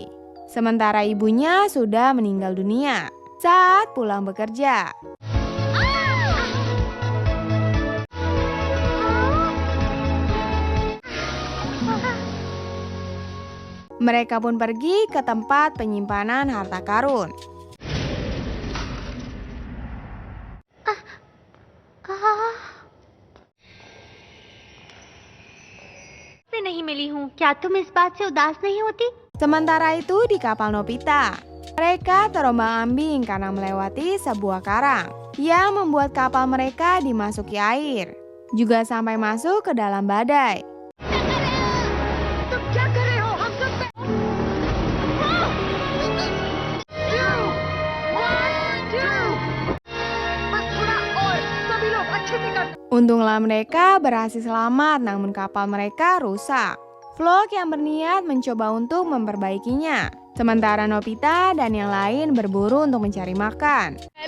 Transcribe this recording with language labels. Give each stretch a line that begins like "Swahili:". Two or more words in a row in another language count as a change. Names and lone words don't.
Indonesian: Sementara ibunya sudah meninggal dunia saat pulang bekerja. Mereka pun pergi ke tempat penyimpanan harta karun.
Hindi: मैं नहीं मिली हूँ। क्या तुम इस बात से उदास नहीं होती?
Indonesian: Sementara itu di kapal Nobita, mereka terombang-ambing karena melewati sebuah karang yang membuat kapal mereka dimasuki air, juga sampai masuk ke dalam badai.
Hindi: तुम क्या कर रहे हो? हम सब
Indonesian: Untunglah mereka berhasil selamat, namun kapal mereka rusak. Flock yang berniat mencoba untuk memperbaikinya, sementara Nobita dan yang lain berburu untuk mencari makan.